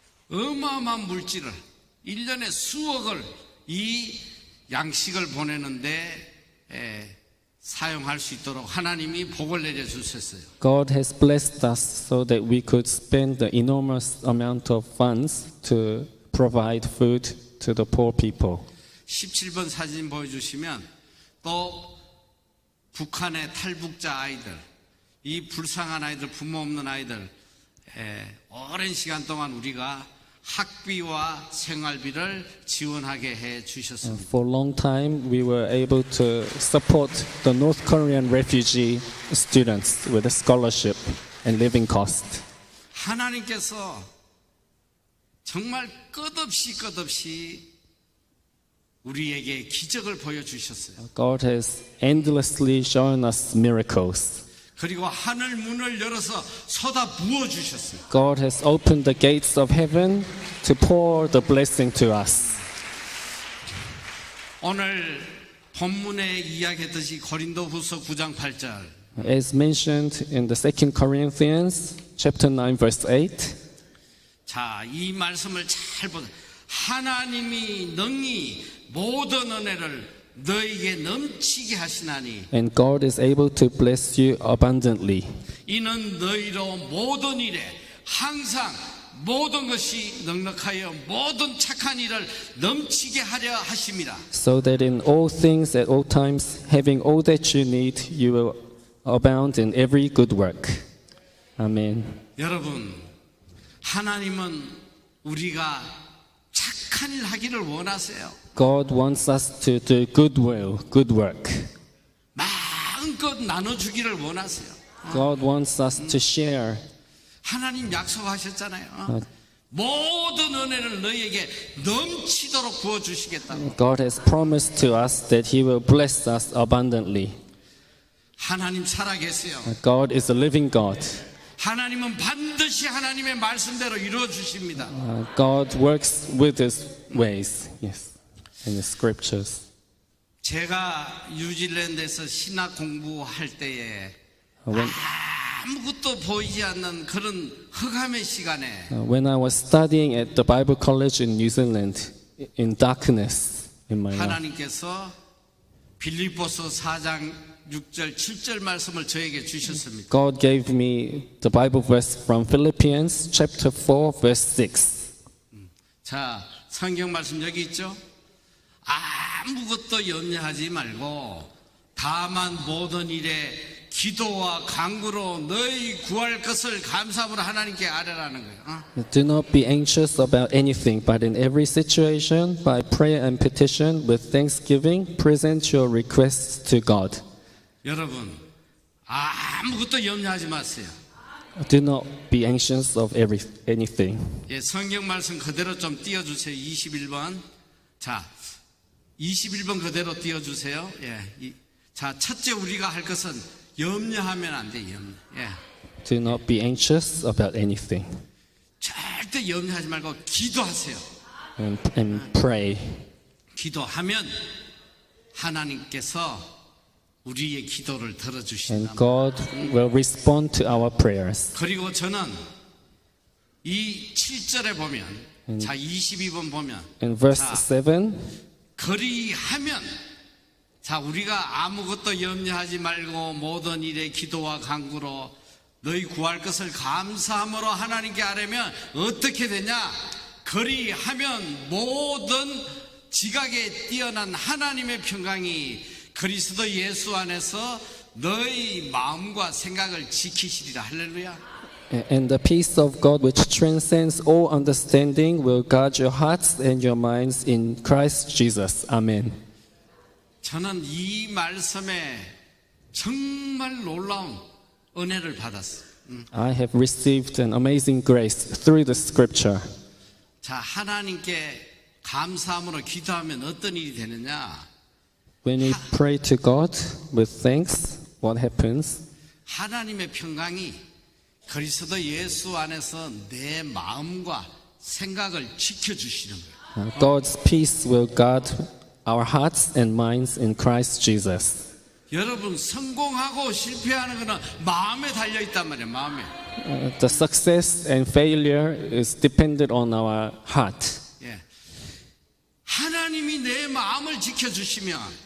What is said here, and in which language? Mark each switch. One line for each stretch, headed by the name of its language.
Korean: 어마어마한 물질을 1년에 수억을 이 양식을 보내는데 사용할 수 있도록 하나님이 복을 내려 주셨어요.
English: God has blessed us so that we could spend the enormous amount of funds to provide food to the poor people.
Korean: 17번 사진 보여주시면 또 북한의 탈북자 아이들, 이 불쌍한 아이들, 부모 없는 아이들, 오랜 시간 동안 우리가 학비와 생활비를 지원하게 해 주셨습니다.
English: For a long time, we were able to support the North Korean refugee students with a scholarship and living cost.
Korean: 하나님께서 정말 끝없이 우리에게 기적을 보여주셨어요.
English: God has endlessly shown us miracles.
Korean: 그리고 하늘 문을 열어서 쏟아 부어 주셨어요.
English: God has opened the gates of heaven to pour the blessing to us.
Korean: 오늘 본문에 이야기했듯이 고린도후서 9장 8절
English: As mentioned in the 2 Corinthians chapter 9 verse 8,
Korean: 자, 이 말씀을 잘 보세요. 하나님이 능히 모든 은혜를 너에게 넘치게 하시나니
English: and God is able to bless you abundantly,
Korean: 이는 너희로 모든 일에 항상 모든 것이 넉넉하여 모든 착한 일을 넘치게 하려 하심이라.
English: so that in all things at all times, having all that you need, you will abound in every good work. Amen.
Korean: 여러분, 하나님은 우리가 착한 일 하기를 원하세요.
English: God wants us to do good will, good work.
Korean: 마음껏 나눠주기를 원하세요.
English: God wants us to share.
Korean: 하나님 약속하셨잖아요. 모든 은혜를 너희에게 넘치도록 부어주시겠다고.
English: God has promised to us that He will bless us abundantly.
Korean: 하나님 살아계세요.
English: God is a living God.
Korean: 하나님은 반드시 하나님의 말씀대로 이루어 주십니다.
English: God works with His ways, yes, in the scriptures.
Korean: 제가 뉴질랜드에서 신학 공부할 때에
English: When,
Korean: 아무것도 보이지 않는 그런 흑암의 시간에
English: when I was studying at the Bible College in New Zealand, in darkness in my life,
Korean: 하나님께서 빌립보서 4장 6절 7절 말씀을 저에게 주셨습니다.
English: God gave me the Bible verse from Philippians chapter 4 verse 6.
Korean: 자, 성경 말씀 여기 있죠? 아무것도 염려하지 말고 다만 모든 일에 기도와 간구로 너희 구할 것을 감사함으로 하나님께 아뢰라는 거예요.
English: Do not be anxious about anything, but in every situation, by prayer and petition, with thanksgiving, present your requests to God.
Korean: 여러분, 아무것도 염려하지 마세요.
English: Do not be anxious of anything.
Korean: 예, 성경 말씀 그대로 좀 띄워주세요. 21번. 자, 21번 그대로 띄워주세요. 예, 자, 첫째 우리가 할 것은 염려하면 안 돼, 염려. 예.
English: Do not be anxious about anything.
Korean: 절대 염려하지 말고 기도하세요.
English: And pray.
Korean: 기도하면 하나님께서 우리의 기도를
English: And
Korean: 들어주신다.
English: God will respond to our prayers.
Korean: 그리고 저는 이 7절에 보면, 자, 22번 보면,
English: In verse
Korean: 자,
English: 7,
Korean: 그리하면, 자, 우리가 아무것도 염려하지 말고 모든 일에 기도와 간구로 너희 구할 것을 감사함으로 하나님께 아뢰면 어떻게 되냐? 그리하면 모든 지각에 뛰어난 하나님의 평강이 그리스도 예수 안에서 너희 마음과 생각을 지키시리라. 할렐루야.
English: and the peace of God, which transcends all understanding, will guard your hearts and your minds in Christ Jesus. Amen.
Korean: 저는 이 말씀에 정말 놀라운 은혜를 받았어요.
English: I have received an amazing grace through the scripture.
Korean: 자, 하나님께 감사함으로 기도하면 어떤 일이 되느냐?
English: When we pray to God with thanks, what happens?
Korean: 하나님의 평강이 그리스도 예수 안에서 내 마음과 생각을 지켜주시는 거예요.
English: God's peace will guard our hearts and minds in Christ Jesus.
Korean: 여러분, 성공하고 실패하는 것은 마음에 달려 있단 말이에요. 마음에.
English: The success and failure is dependent on our heart.
Korean: 예. 하나님이 내 마음을 지켜주시면,